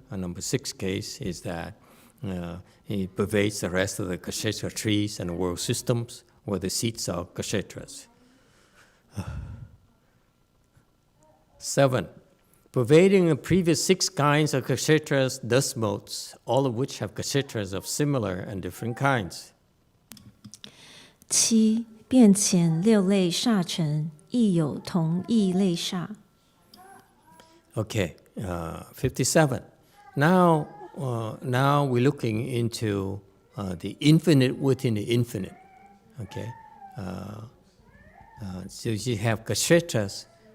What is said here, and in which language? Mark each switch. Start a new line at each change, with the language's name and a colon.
English: And number 6 case is that he pervades the rest of the kshetra trees and world systems, where the seeds are kshetras. 7. Pervading the previous 6 kinds of kshetras, dust motes, all of which have kshetras of similar and different kinds. 7.
Chinese: 变前6类刹尘，亦有同异类刹。
English: Okay, 57. Now we're looking into the infinite within the infinite. Okay, so you have kshetras.